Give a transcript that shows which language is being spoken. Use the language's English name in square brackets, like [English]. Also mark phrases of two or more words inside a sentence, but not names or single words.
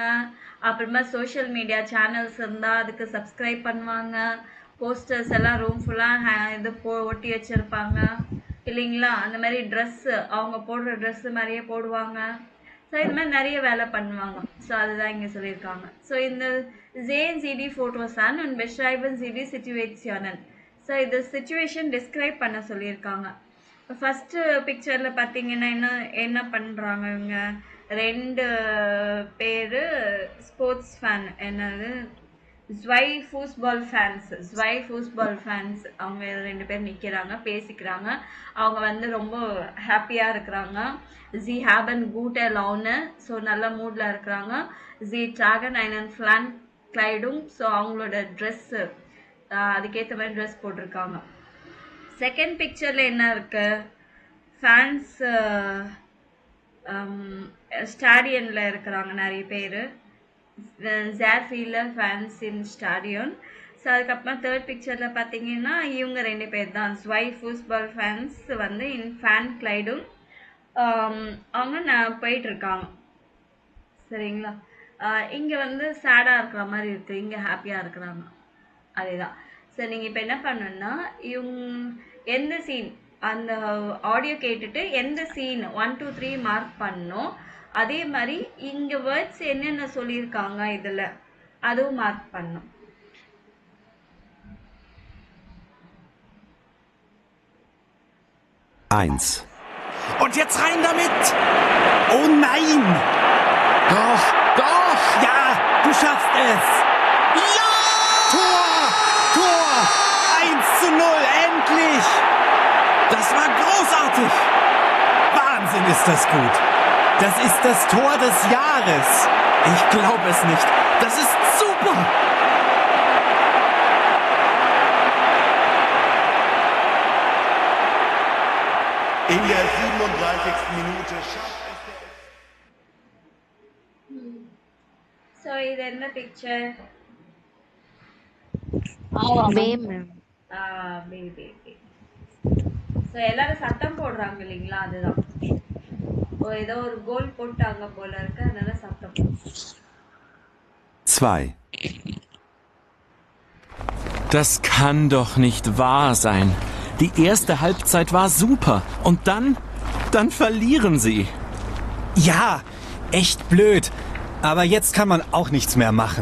[Tamil] அப்புறமா [English] social media channels [Tamil] இருந்தால் அதுக்கு சப்ஸ்கிரைப் பண்ணுவாங்க. போஸ்டர்ஸ் எல்லாம் ரூம் ஃபுல்லாக இது ஒட்டி வச்சுருப்பாங்க இல்லைங்களா? அந்த மாதிரி ட்ரெஸ்ஸு அவங்க போடுற ட்ரெஸ்ஸு மாதிரியே போடுவாங்க. ஸோ இது மாதிரி நிறைய வேலை பண்ணுவாங்க. ஸோ அதுதான் இங்கே சொல்லியிருக்காங்க. ஸோ இந்த [German] sehen Sie die Fotos an und beschreiben Sie die Situationen. [Tamil] ஸோ இது [English] situation describe [Tamil] பண்ண சொல்லியிருக்காங்க. ஃபஸ்ட்டு பிக்சரில் பார்த்தீங்கன்னா என்ன பண்ணுறாங்க இவங்க? 2 பேர் [English] sports fan, [Tamil] என்னது [German] zwei Fußball Fans. [Tamil] அவங்க 2 பேர் நிற்கிறாங்க, பேசிக்கிறாங்க. அவங்க வந்து ரொம்ப ஹாப்பியாக இருக்கிறாங்க. [German] Sie haben gute Laune, [Tamil] ஸோ நல்ல மூடில் இருக்கிறாங்க. [German] Sie tragen einen Flank-Kleidung, [Tamil] ஸோ அவங்களோட ட்ரெஸ்ஸு அதுக்கேற்ற மாதிரி ட்ரெஸ் போட்டிருக்காங்க. செகண்ட் பிக்சரில் என்ன இருக்கு? ஃபேன்ஸ் ஸ்டாடியனில் இருக்கிறாங்க நிறைய பேர். [German] sehr viele Fans in Stadion. [Tamil] ஸோ அதுக்கப்புறம் தேர்ட் பிக்சரில் பார்த்தீங்கன்னா இவங்க 2 பேர் தான் [German] zwei Fußball Fans [Tamil] வந்து இன் ஃபேன் கிளைடும். அவங்க போயிட்டுருக்காங்க சரிங்களா? இங்கே வந்து சேடாக இருக்கிற மாதிரி இருக்குது, இங்கே ஹாப்பியாக இருக்கிறாங்க. அதே தான். ஸோ நீங்கள் இப்போ என்ன பண்ணணுன்னா எந்த சீன் அந்த ஆடியோ கேட்டுட்டு எந்த சீன் 1 2 3 மார்க் பண்ணணும். அதே மாதிரி இங்கே வேர்ட்ஸ் என்னென்ன சொல்லியிருக்காங்க இதில் அதுவும் மார்க் பண்ணணும். [German] Und jetzt rein damit! Oh nein! Doch! Ja, du schaffst es! Ja! Tor! 1:0, endlich! Das war großartig! Wahnsinn, ist das gut! Das ist das Tor des Jahres! Ich glaube es nicht! Das ist super! In der 37. Minute schafft es der... [Tamil] ஸோ இது என்ன பிக்சர்? மேம். பேபி. ஸோ எல்லாரும் சத்தம் போடுறாங்க இல்லைங்களா? அதுதான். ஏதோ ஒரு கோல் போட்டாங்க போல இருக்கு, அதனால சத்தம். [German] 2. Das kann doch nicht wahr sein. Die erste Halbzeit war super. Und dann verlieren sie. Ja, echt blöd. Aber jetzt kann man auch nichts mehr machen.